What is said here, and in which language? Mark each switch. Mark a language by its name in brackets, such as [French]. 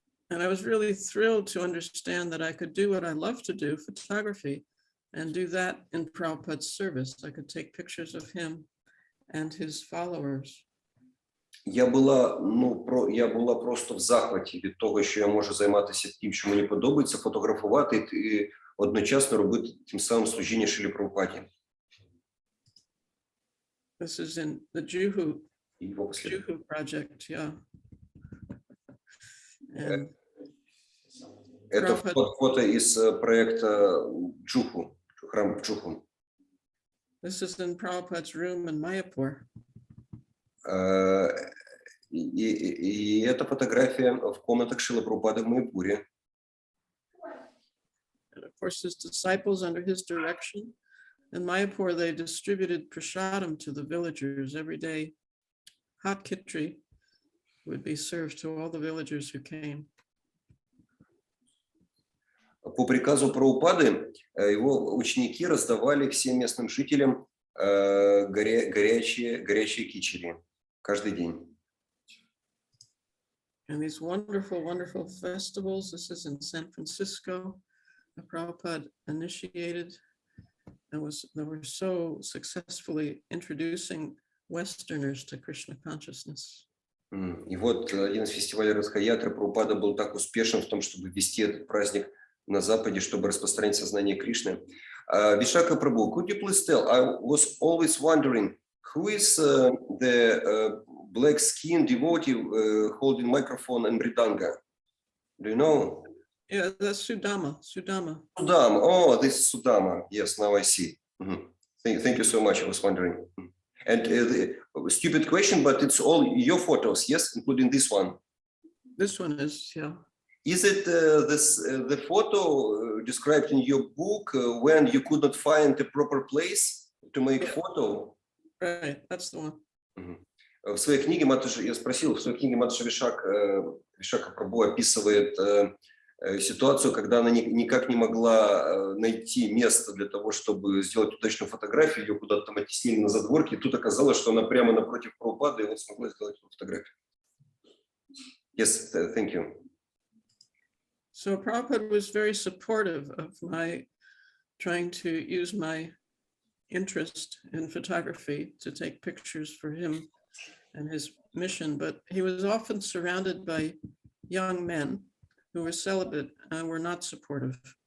[English] And I was really thrilled to understand that I could do what I love to do, photography, and do that in Prabhupada's service. I could take pictures of him and his followers. [Russian] Я була просто в захваті від того, що я можу займатися тим, що мені подобається, фотографувати і одночасно робити тим самим служіння Шрилі Прабхупаді. [English] This is in the Juhu project, yeah. And [Russian] это фото из проекта Джуху, храм в Джуху. [English] This is in Prabhupada's room in Mayapur. [Russian] И эта фотография в комнатах Шрилы Прабхупады в Майпуре. [English] And of course, his disciples under his direction. In Mayapur, they distributed prasadam to the villagers every day. Hot khichdi would be served to all the villagers who came. [Russian] По приказу Прабхупады его ученики раздавали всем местным жителям горячие кичери каждый день. [English] And these wonderful, wonderful festivals, this is in San Francisco, that Prabhupada initiated and they were so successfully introducing Westerners to Krishna consciousness. [Russian] И вот один из фестивалей Радха-ятры Прабхупада был так успешен в том, чтобы ввести этот праздник на Западе, чтобы распространить сознание Кришны. [English] Вишакха Прабhu, could you please tell? I was always wondering who is the black-skinned devotee holding microphone and mridanga? Do you know? Yeah, that's Sudama. Sudama. Oh, this is Sudama. Yes, now I see. Thank you so much. I was wondering. And stupid question, but it's all your photos, yes, including this one. This one is, yeah. Is it the photo described in your book when you could not find the proper place to make photo? Right, that's the one. [Russian] В своей книге Матаджи, я спросил, в своей книге Матаджи Вишакха Прабху описывает ситуацию, когда она никак не могла найти место для того, чтобы сделать удачную фотографию, ее куда-то там оттеснили на задворке, и тут оказалось, что она прямо напротив Прабхупады, и вот смогла сделать эту фотографию. [English] Yes, thank you. So Prabhupada was very supportive of my trying to use my interest in photography to take pictures for him and his mission, but he was often surrounded by young men who were celibate and were not supportive.